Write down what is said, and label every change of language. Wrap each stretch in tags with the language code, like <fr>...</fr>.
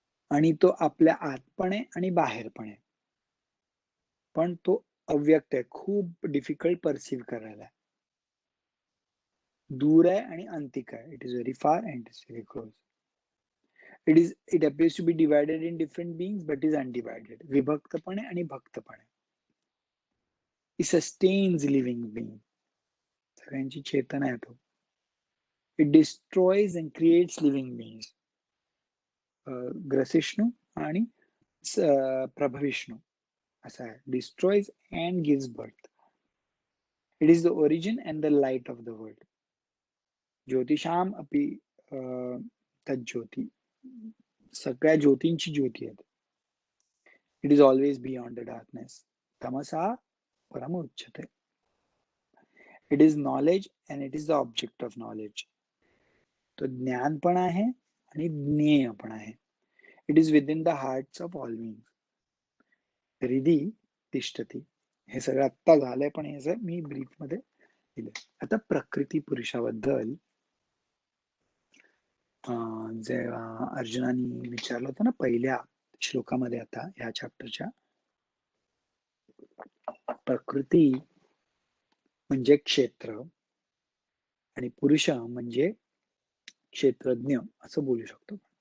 <mr>आणि तो आपल्या आत पण आहे आणि बाहेर पण आहे. पण तो अव्यक्त आहे. खूप</mr> <en>difficult perceive</en> <mr>करायला. दूर आहे आणि अंतिक आहे.</mr> <en>It is very far and it is very close. It appears to be divided in different beings but is undivided.</en> <mr>विभक्तपणे आणि भक्तपणे.</mr> <en>It sustains living being.</en> <mr>सगळ्यांची चेतना आहे तो.</mr> <en>It destroys and creates living beings.</en> <mr>ग्रसिष्णू आणि प्रभविष्णू असा आहे.</mr> <en>Destroys and gives birth. It is the origin and the light of the world.</en> <sa>ज्योतिषाम अपि तज्ज्योती.</sa> <mr>सगळ्या ज्योतींची ज्योती आहे.</mr> <en>It is always beyond the darkness.</en> <sa>Tamasa paramuchyate.</sa> <en>It is knowledge and it is the object of knowledge.</en> <mr>तो ज्ञान पण आहे आणि ज्ञेय पण आहे.</mr> <en>It is within the hearts of all beings.</en> <sa>हृदि तिष्ठती.</sa> <mr>हे सगळं आत्ता झालंय पण हे मी ब्रीफ मध्ये दिलंय. आता प्रकृती पुरुषाबद्दल जेव्हा अर्जुनाने विचारलं होतं ना पहिल्या श्लोकामध्ये, आता ह्या चॅप्टरच्या, प्रकृती म्हणजे क्षेत्र आणि पुरुष म्हणजे क्षेत्रज्ञ असं बोलू शकतो.</mr>